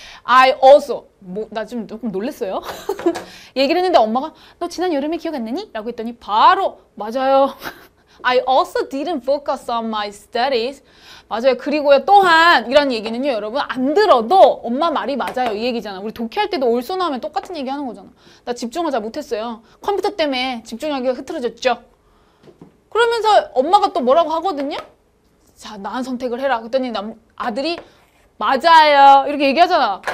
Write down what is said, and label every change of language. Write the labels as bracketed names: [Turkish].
[English] I also [Korean] 나 좀 조금 놀랬어요. 얘기를 했는데 엄마가 너 지난 여름에 기억 안 나니? 라고 했더니 바로 맞아요. [English] I also didn't focus on my studies. [Korean] 맞아요. 그리고요 또한 이런 얘기는요 여러분 안 들어도 엄마 말이 맞아요 이 얘기잖아. 우리 독해할 때도 올소 나오면 똑같은 얘기 하는 거잖아. 나 집중을 잘 못했어요. 컴퓨터 때문에 집중하기가 흐트러졌죠. 그러면서 엄마가 또 뭐라고 하거든요. 자 나은 선택을 해라. 그랬더니 아들이 맞아요 이렇게 얘기하잖아.